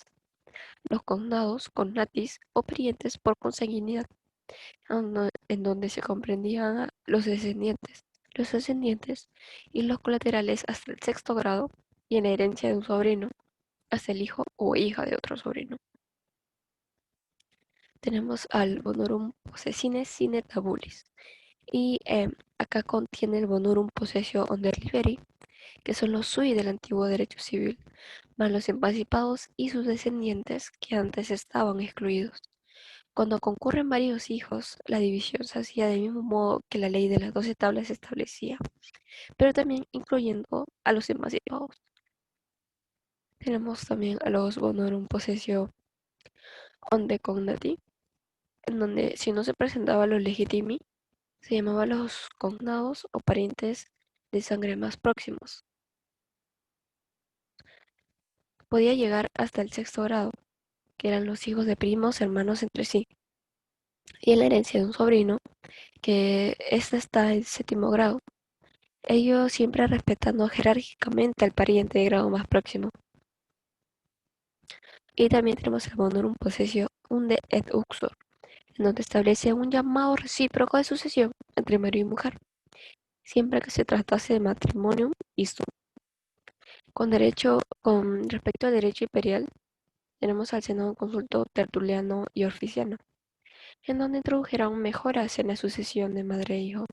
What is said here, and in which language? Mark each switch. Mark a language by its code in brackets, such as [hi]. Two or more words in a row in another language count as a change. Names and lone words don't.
[es] Los cognados, cognatis o parientes por consanguinidad, en donde se comprendían a los descendientes y los colaterales hasta el sexto grado, y en la herencia de un sobrino hasta el hijo o hija de otro sobrino. Tenemos al [la] bonorum possessine sine tabulis, [es] y acá contiene el [la] bonorum possessio onder liberi, [es] que son los sui del antiguo derecho civil, más los emancipados y sus descendientes que antes estaban excluidos. Cuando concurren varios hijos, la división se hacía del mismo modo que la ley de las 12 tablas establecía, pero también incluyendo a los emancipados. Tenemos también a los [la] bonorum possessio onde cognati, [es] en donde si no se presentaban los legitimi, se llamaban los cognados o parientes de sangre más próximos. Podía llegar hasta el sexto grado, que eran los hijos de primos hermanos entre sí, y en la herencia de un sobrino, que ésta está en séptimo grado, ellos siempre respetando jerárquicamente al pariente de grado más próximo. Y también tenemos el [la] bonorum possessio unde et uxor, [es] en donde establece un llamado recíproco de sucesión entre marido y mujer, siempre que se tratase de matrimonio istrum. Con respecto al derecho imperial, tenemos al Senado Consulto Tertuliano y Orficiano, en donde introdujeron mejoras en la sucesión de madre e hijo.